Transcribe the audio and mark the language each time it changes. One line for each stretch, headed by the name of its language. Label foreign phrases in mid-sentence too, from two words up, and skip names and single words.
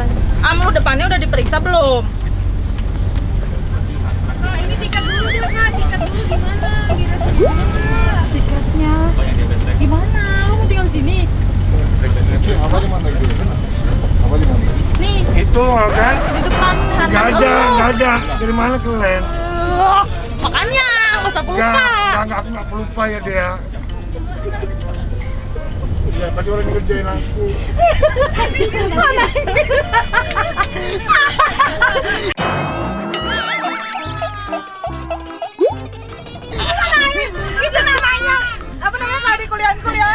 Indonesian: Lu depannya udah diperiksa belum? Kak, ini tiket dulu deh, Kak. Tiket dulu gimana? Kira Tiketnya. Gimana? Lu mau tinggal di sini?
Turkish: Havalimanına gidiyoruz. Havalimanına.
Indonesian: Nih, Itu kan? di depan Nggak handphone ada, lu. nggak ada. Dari mana kalian? Makanya nggak usah pelupa. Enggak, aku nggak pelupa ya dia. Ya pasti orang ngerjain aku. Itu namanya apa namanya kalau di kuliah-kuliah?